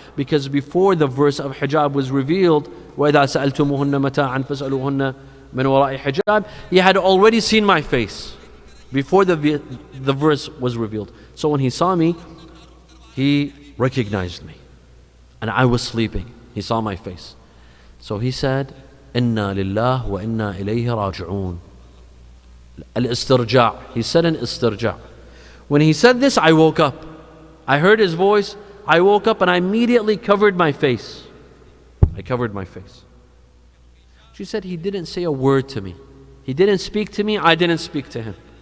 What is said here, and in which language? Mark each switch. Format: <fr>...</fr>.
<en>Because before the verse of hijab was revealed,</en> <ar>وَإِذَا سَأَلْتُمُهُنَّ مَتَاعًا فَاسْأَلُوهُنَّ مِنْ وَرَاءِ حِجَابٍ,</ar> <en>he had already seen my face before the verse was revealed. So when he saw me, he recognized me. And I was sleeping. He saw my face.</en> <ar>So he said, إِنَّا لِلَّهِ وَإِنَّا إِلَيْهِ رَاجِعُونَ.</ar> <en>Al-istirja'. He said an istirja'. When he said this, I woke up. I heard his voice. I woke up and I immediately covered my face. I covered my face. She said he didn't say a word to me. He didn't speak to me. I didn't speak to him.</en>